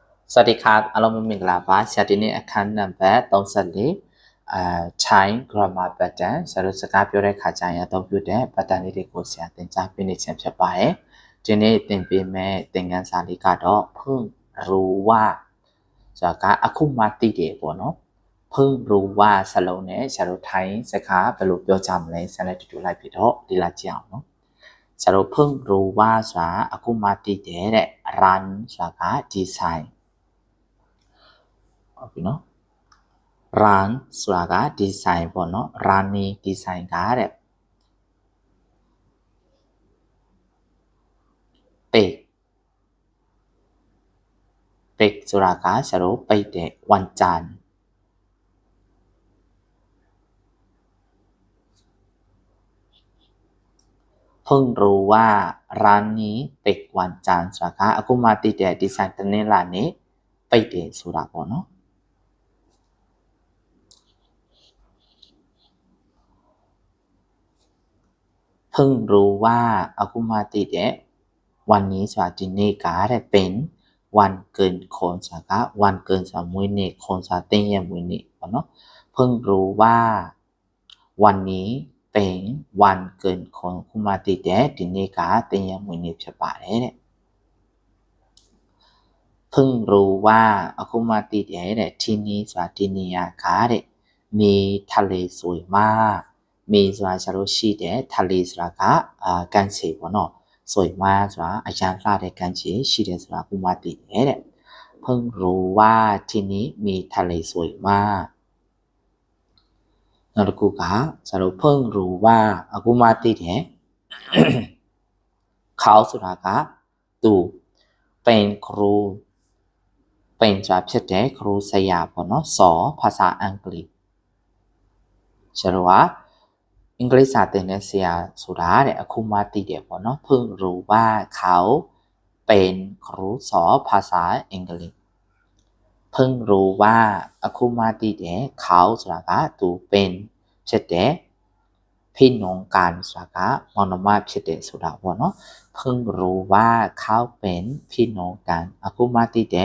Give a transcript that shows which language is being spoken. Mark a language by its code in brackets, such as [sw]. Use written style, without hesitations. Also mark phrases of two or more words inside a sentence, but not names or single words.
[th] สวัสดีครับ [my] အားလုံးမင်္ဂလာပါဆရာဒီနေ့အခန်းနံပါတ်34Chai [en] grammar pattern [my] ဆရာတို့စကားပြောတဲ့ခါကျရင်အသုံးပြုတဲ့ pattern လေးတွေကိုဆရာသင်ကြား ပေးနေခြင်းဖြစ်ပါတယ်ဒီနေ့သင်ပေးမယ့်သင်ခန်းစာလေးကတော့ [th] เพิ่งรู้ว่า [my] ဆိုတာကအခုမှသိတယ်ပေါ့နော် [th] เพิ่งรู้ว่า [my] စလုံးနဲ့ဆရာတို့ထိုင်းစကားဘယ်လိုပြောကြမလဲဆရာနဲ့တူတူလိုက်ပြီးတော့လေ့လာကြည့်အောင်နော်ဆရာတို့ [th] เพิ่งรู้ว่า [my] ဆိုတာအခုမှသိတယ်တဲ့ run ဆိုတာကဒီဇိုင်း ဟုတ်ပြီနော် run ဆိုတာကဒီဇိုင်းပေါ့နော် running ဒီဇိုင်းကတဲ့ပိတ်ဆိုတာကဆရာတို့ပိတ်တဲ့ [th] วันจันทร์ เพิ่งรู้ว่าร้านนี้ปิดวันจันทร์ [my] ဆိုတာကအခုမှသိတဲ့ဒီဇိုင်းတနင်္လာနေ့ပိတ်တယ်ဆိုတာပေါ့နော် เพิ่งรู้ว่าအခုမှသိတဲ့วันนี้ဆိုတာဒီနေ့ကတဲ့ [th] เป็นวันเกินคน [my] ဆိုတာကวันเกินဆိုတာမွေးနေ့คนဆိုတာသင်ရဲ့မွေးနေ့ပေါ့နော် [th] เพิ่งรู้ว่าวันนี้เป็นวันเกินคน [my] အခုမှသိတဲ့ဒီနေ့ကသင်ရဲ့မွေးနေ့ဖြစ်ပါတယ်တဲ့ เพิ่งรู้ว่าအခုမှသိတယ်တဲ့ที่นี่ဆိုတာဒီနေရာကတဲ့ [th] มีทะเลสวยมาก [my] มีဆိုတာကျတော့ရှိတယ်ทะเลဆိုတာကကမ်းခြေပေါ့နော် [th] สวยมาก [my] ဆိုတာအရန်လှတဲ့ကမ်းခြေရှိတယ်ဆိုတာအခုမှသိတယ်တဲ့ [th] เพิ่งรู้ว่าที่นี้มีทะเลสวยมาก [my] နောက်တစ်ခုကကျတော့เพิ่งรู้ว่าအခုမှသိတယ် เขาဆိုတာကသူเป็นครูเป็นဆိုတာဖြစ်တယ်ครูဆရာပေါ့နော် [th] สอนภาษาอังกฤษ [my] ကျတော့အင်္ဂလိပ်စာသင်တဲ့ဆရာဆိုတာတဲ့အခုမှသိတယ်ပေါ့နော် [th] เพิ่งรู้ว่าเขาเป็นครูสอนภาษาอังกฤษ [my] เพิ่งรู้ว่าအခုမှသိတယ်เขาဆိုတာကသူเป็นဖြစ်တယ် [th] พี่น้องกัน [my] ဆိုတာကမောင်နှမဖြစ်တယ်ဆိုတာပေါ့နော် [th] เพิ่งรู้ว่าเขาเป็นพี่น้องกัน [my] အခုမှသိတယ်